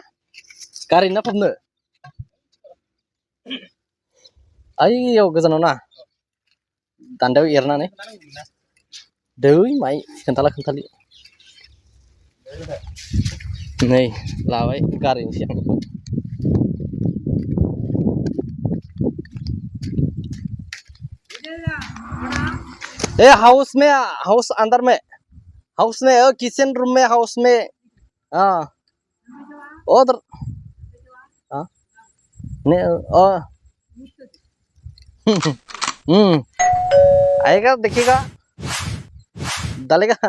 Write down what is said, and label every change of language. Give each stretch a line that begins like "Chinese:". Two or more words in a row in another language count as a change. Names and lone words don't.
Bodo: गारहैनो ना फबनो? ओइयाव गोजानाव ना, दान्दायाव एरनानै। दै माइ खोन्थालि। नै लाबाय, गारहैनोसै आं बेखौ।
Hindi: हाउस अंदर में, हाउस में,
English: kitchen room
Hindi: में, हाउस में। हाँ उधर। हाँ आएगा, देखिएगा, डालेगा।